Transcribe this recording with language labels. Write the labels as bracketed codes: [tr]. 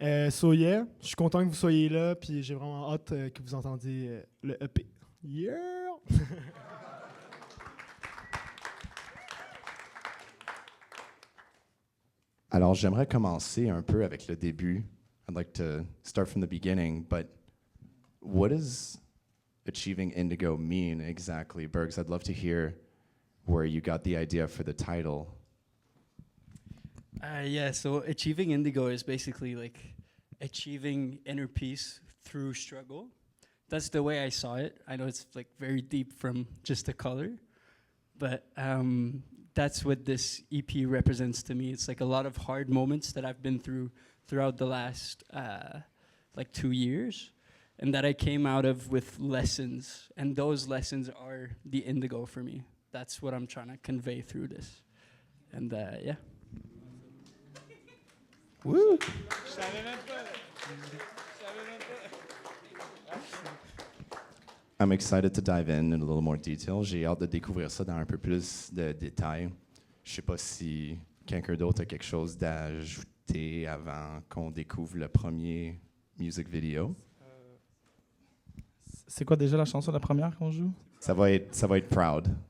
[en] So yeah, [fr] je suis content que vous soyez là, puis j'ai vraiment hâte que vous entendiez le EP. [en] Yeah! [fr] Alors, j'aimerais commencer un peu avec le début. [en] I'd like to start from the beginning, but what does achieving Indigo mean exactly? Bergs, I'd love to hear where you got the idea for the title. Yeah, so achieving Indigo is basically like achieving inner peace through struggle. That's the way I saw it. I know it's like very deep from just the color, but that's what this EP represents to me. It's like a lot of hard moments that I've been through throughout the last like 2 years, and that I came out of with lessons, and those lessons are the indigo for me. That's what I'm trying to convey through this, and yeah. Woo! I'm excited to dive in a little more detail. [fr] J'ai hâte de découvrir ça dans un peu plus de détails. Je sais pas si quelqu'un d'autre a quelque chose d'ajouter avant qu'on découvre le premier music video. C'est quoi déjà la chanson, la première qu'on joue? Ça va être Proud.